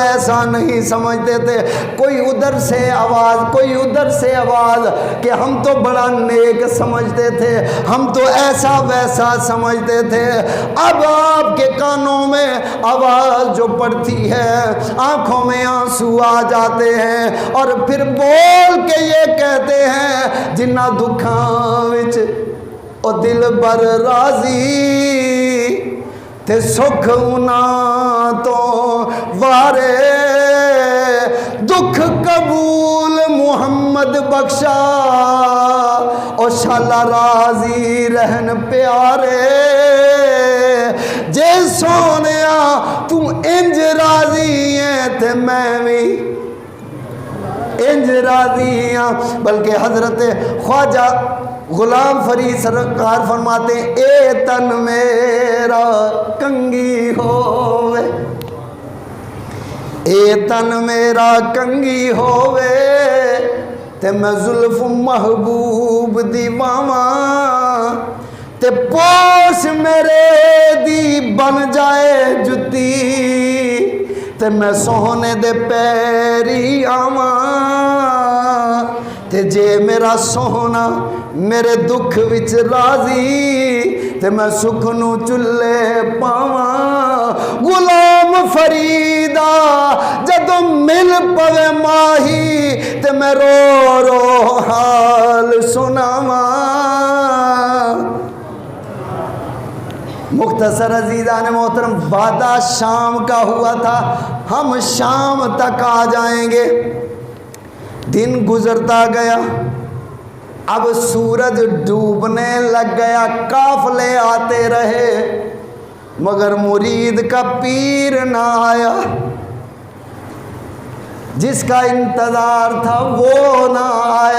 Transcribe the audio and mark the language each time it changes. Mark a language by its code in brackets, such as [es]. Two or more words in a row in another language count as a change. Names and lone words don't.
[ur] ایسا نہیں سمجھتے تھے، کوئی ادھر سے آواز، کوئی ادھر سے آواز، کہ ہم تو بڑا نیک سمجھتے تھے، ہم تو ایسا ویسا سمجھتے سمجھتے تھے، اب آپ کے کانوں میں آواز جو پڑتی ہے، آنکھوں میں آنسو آ جاتے ہیں، اور پھر بول کے یہ کہتے ہیں [pa] جنہ دکھاں وچ او دل بر راضی تے سکھ انہاں تو وارے، دکھ قبول محمد بخشا او شالا راضی رہن پیارے، جے سونیا تو انج راضی ہیں تے میں بھی انج راضی ہاں۔ [ur] بلکہ حضرت خواجہ غلام فرید سرکار فرماتے ہیں [pa] اے تن میرا کنگی ہووے، اے تن میرا کنگی ہووے تے میں زلف محبوب دی باواں، تے پوش میرے دی بن جائے جتی تے میں سونے دے پیری آواں، تے جے میرا سونا میرے دکھ وچ راضی تے میں سکھ نو چلے پاواں، غلام فریدا جدوں مل پوے ماہی تے میں رو رو حال سناواں۔ [ur] مختصر عزیزان محترم، وعدہ شام کا ہوا تھا، ہم شام تک آ جائیں گے، دن گزرتا گیا، اب سورج ڈوبنے لگ گیا، قافلے آتے رہے مگر مرید کا پیر نہ آیا، جس کا انتظار تھا وہ نہ آیا۔